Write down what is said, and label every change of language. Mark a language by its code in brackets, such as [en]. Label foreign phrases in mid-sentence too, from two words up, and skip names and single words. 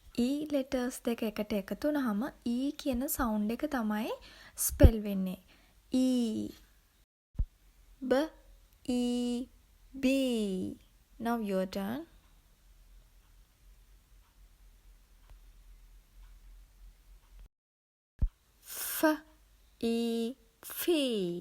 [si] E letters දෙක එකට එකතු වුනහම E කියන sound එක තමයි spell වෙන්නේ. [en] E B E B. Now your turn. F E Fee.